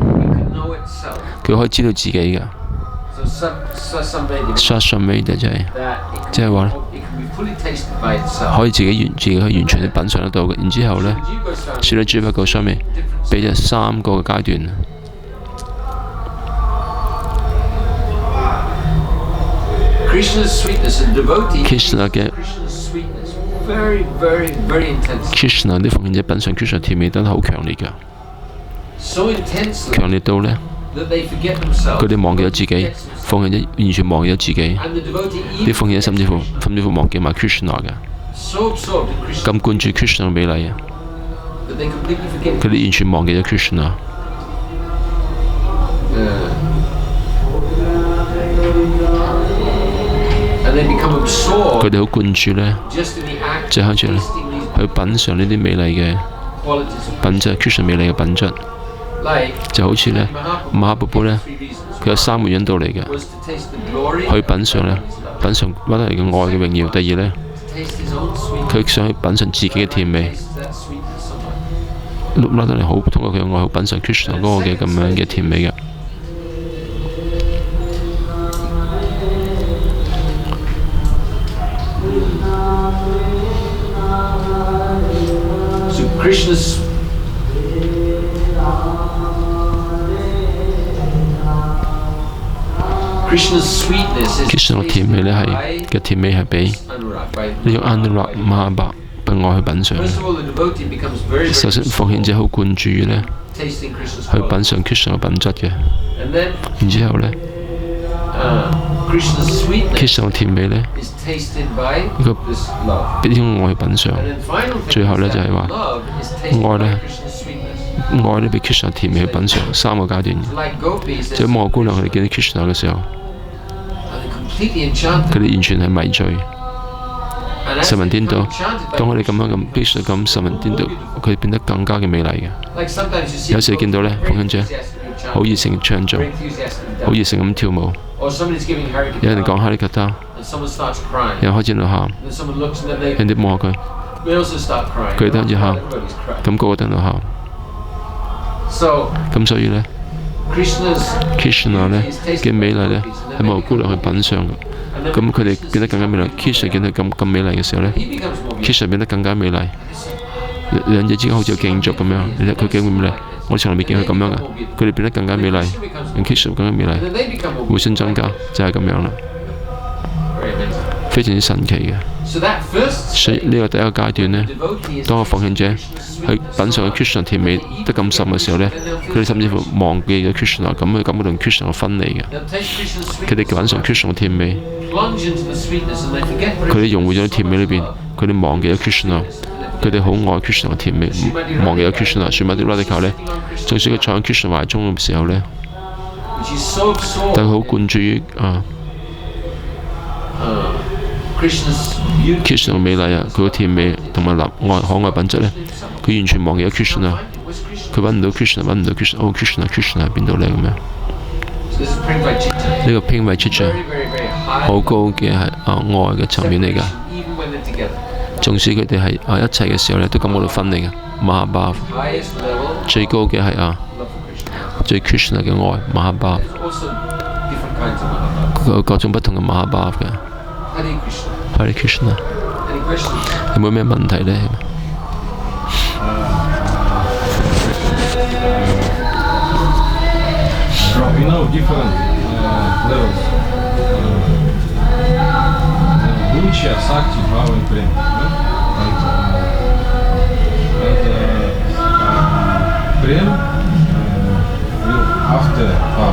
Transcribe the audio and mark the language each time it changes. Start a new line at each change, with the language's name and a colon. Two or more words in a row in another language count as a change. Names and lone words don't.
Cantonese: 佢可以知道自己嘅。Samveda 即係話可以自己可以完全去品嚐得到嘅。然之後呢 Srila Jiva Goswami 俾咗3個嘅階段。Krishna 嘅
English: very, very, very intensely.
Cantonese: Krishna 啲奉獻者品嚐 Krishna 甜味得好強烈㗎，
English: So intensely
Cantonese: 強烈到呢，
English: that they forget themselves.
Cantonese: 佢哋忘記咗自己，奉獻者完全忘記咗自己，
English: And the devotee
Cantonese: 啲
English: even
Cantonese: 奉獻者甚至乎忘記埋 Krishna 嘅，
English: so absorbed in Krishna
Cantonese: 咁灌注 Krishna 嘅美麗啊，
English: that they completely forget.
Cantonese: 佢哋完全忘記咗 Krishna。
English: And they become absorbed
Cantonese: 佢哋好灌注呢，
English: just in the act
Cantonese: 就
English: of
Cantonese: 向住呢
English: tasting these
Cantonese: 去品嚐呢啲美麗嘅
English: qualities of
Cantonese: 品質，Krishna 美麗嘅品質，
English: like
Cantonese: 就好似呢 馬哈瀑布呢，
English: three reasons.
Cantonese: 佢有3個因道嚟嘅，
English: Was to taste the glory,
Cantonese: 去品嚐呢，品嚐乜嚟嘅愛嘅榮耀。第二呢，
English: taste his own sweetness,
Cantonese: 佢想去品嚐自己嘅甜味，
English: taste that sweetness so much.
Cantonese: 拉得嚟好通過佢嘅愛去品嚐 Krishna 嗰個嘅咁樣嘅甜味嘅。
English: So Krishna's sweetness is
Cantonese: Krishna 嘅甜味呢嘅甜味係俾
English: Anurag, by
Cantonese: 呢個 Anurag Mahabha 嘅愛去品嚐
English: First
Cantonese: 嘅。
English: of all, the devotee becomes very,
Cantonese: 首
English: very
Cantonese: 先，奉獻者好灌注於呢
English: tasting Krishna's
Cantonese: 去品
English: quality.
Cantonese: 嚐 Krishna 嘅品質嘅。
English: And then
Cantonese: 然之後呢
English: Krishna's sweetness
Cantonese: Krishna 嘅甜味呢，
English: is tasted by
Cantonese: 呢個
English: this love.
Cantonese: 俾呢種愛去品嚐。
English: And then final thing
Cantonese: 最後
English: is
Cantonese: 呢，就係
English: that
Cantonese: 話
English: love is tasted
Cantonese: 愛
English: by
Cantonese: 呢
English: Krishna's sweetness.
Cantonese: 愛呢俾 Krishna 甜味去品嚐3個階段。
English: Like gopis,
Cantonese: 即係摩姑娘佢哋見到 Krishna 嘅時候，
English: they're completely enchanted.
Cantonese: 佢哋完全係迷醉。
English: And as
Cantonese: 神
English: they
Cantonese: 魂顛
English: become
Cantonese: 倒，
English: enchanted by
Cantonese: 當我哋咁樣咁 Krishna 咁神魂顛倒，佢哋變得更加嘅美麗嘅。
English: like sometimes you see
Cantonese: 有時見到呢，
English: very
Cantonese: 奉獻者
English: enthusiastically chanting,
Cantonese: 好熱誠唱造，
English: very enthusiastically
Cantonese: 好
English: dancing.
Cantonese: 熱誠咁跳舞。
English: Or somebody's giving
Cantonese: 有人
English: Harikatha
Cantonese: 講哈利吉他，
English: and someone starts crying.
Cantonese: 有人開始喺度喊，
English: Then someone looks and then
Cantonese: 人哋望下佢，
English: they also start crying.
Cantonese: 佢哋都開始喊，
English: Everybody's crying.
Cantonese: 咁個個都喺度喊。
English: So
Cantonese: 咁所以呢
English: Krishna's
Cantonese: Krishna 呢
English: is tasted
Cantonese: 嘅美麗呢
English: by gopis, and
Cantonese: 係
English: then
Cantonese: 摩
English: they
Cantonese: 姑娘去
English: become
Cantonese: 品嚐嘅。
English: and then
Cantonese: 咁佢哋變得更加美麗。Krishna 見到咁美麗嘅時候呢
English: he becomes more beautiful.
Cantonese: Krishna 變得更加美麗。兩者之間好似有競逐咁樣，你睇佢幾咁美麗，我從來未見佢咁樣嘅，佢哋變得更加美麗，令 Krishna 更加美麗，
English: And then they become more
Cantonese: 互
English: beautiful.
Cantonese: 相增加，就係咁樣啦，
English: Very amazing.
Cantonese: 非常之神奇嘅。
English: So that first
Cantonese: 所以呢個第一個階段呢，
English: devotee is
Cantonese: 當個奉獻者去品嚐 Krishna 甜味得咁深嘅時候呢，佢哋甚至乎忘記咗 Krishna，咁佢感覺同 Krishna 嘅分離嘅。
English: they'll taste Krishna's
Cantonese: 佢哋
English: sweetness
Cantonese: 品嚐 Krishna 嘅甜味，
English: plunge into the sweetness and they forget
Cantonese: 佢哋融匯咗喺甜味裏邊，佢哋忘記咗 Krishna， 佢哋好愛 Krishna 嘅甜味，忘記咗 Krishna。算埋啲 radical 呢，就算佢坐喺 Krishna 懷中嘅時候呢，
English: which is so absorbed
Cantonese: 但佢好灌注於
English: Krishna's beauty.
Cantonese: Krishna 嘅美麗啊，佢嘅甜味同埋可愛品質呢，佢完全忘記咗 Krishna，
English: Where's Krishna?
Cantonese: 佢揾唔到 Krishna，揾唔到 Krishna， 哦 Krishna 喺邊度呢？咁樣？
English: So this is praying by Chitta.
Cantonese: 呢個拼位 Chitta
English: Very, very, very high.
Cantonese: 好高嘅係愛嘅層面嚟㗎。
English: Even when they're together.
Cantonese: 縱使佢哋係一齊嘅時候呢，都感覺到分離嘅。Mahabhav
English: Highest level
Cantonese: 最高嘅係
English: love for Krishna.
Cantonese: 最 Krishna 嘅愛 Mahabhav，
English: There's also different kinds of Mahabharata.
Cantonese: 佢有各種不同嘅 Mahabhav 嘅。
English: Hare Krishna.
Cantonese: Hare Krishna，
English: Any questions?
Cantonese: 有冇咩問題呢？
English: You know, different levels. Bucha, Sakti, Bhava and Prem. And Prem will after Bhava.